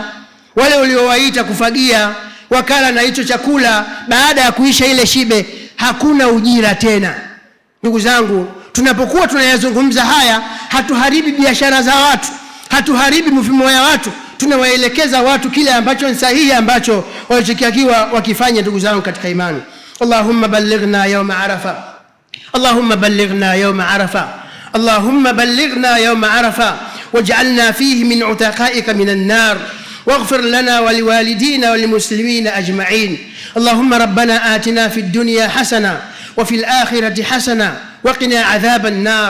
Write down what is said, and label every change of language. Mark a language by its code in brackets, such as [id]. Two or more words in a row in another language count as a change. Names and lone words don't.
[sw] Wale waliowaita kufagia wakala na hicho chakula, baada ya kuisha ile shibe, hakuna ujira tena. Ndugu zangu, tunapokuwa tunayazungumza haya, hatuharibi biashara za watu, hatuharibi mfumo ya watu, tunawaelekeza watu kile ambacho ni sahihi, ambacho walichokiakiwa wakifanya. Ndugu zangu katika imani, [ar] اللهم بلغنا يوم عرفة اللهم بلغنا يوم عرفة اللهم بلغنا يوم عرفة واجعلنا فيه من عتقائك من النار, واغفر لنا ولوالدينا وللمسلمين أجمعين. اللهم ربنا آتنا في الدنيا حسنة وفي الآخرة حسنة وقنا عذاب النار.